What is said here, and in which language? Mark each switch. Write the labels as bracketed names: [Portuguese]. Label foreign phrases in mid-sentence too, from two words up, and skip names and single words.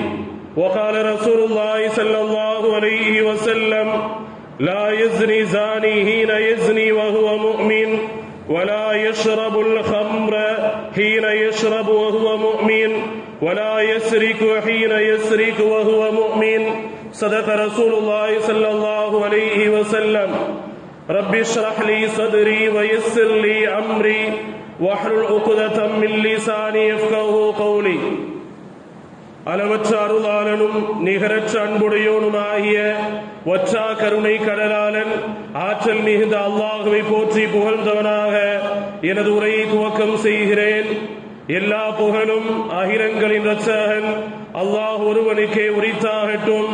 [Arabic] وقال رسول الله صلى الله عليه وسلم: لا يزني زاني حين يزني وهو مؤمن ولا يشرب الخمر حين يشرب وهو مؤمن ولا يسرق حين يسرق وهو مؤمن. صدق رسول الله صلى الله عليه وسلم. رب اشرح لي صدري ويسر لي أمري واحلل عقدة من لساني يفقهوا قولي. [Tamil] அளவற்ற அருளாளனும் நிகரற்ற அன்புடையோனுமாகிய வற்றா கருணை கடலாளன் ஆற்றல் மிகுந்த அல்லாஹுவை போற்றி புகழ்ந்தவனாக எனது உரையை துவக்கம் செய்கிறேன். எல்லா புகழும் அகிலங்களின் இரட்சகன் அல்லாஹ் ஒருவனுக்கே உரித்தாகட்டும்.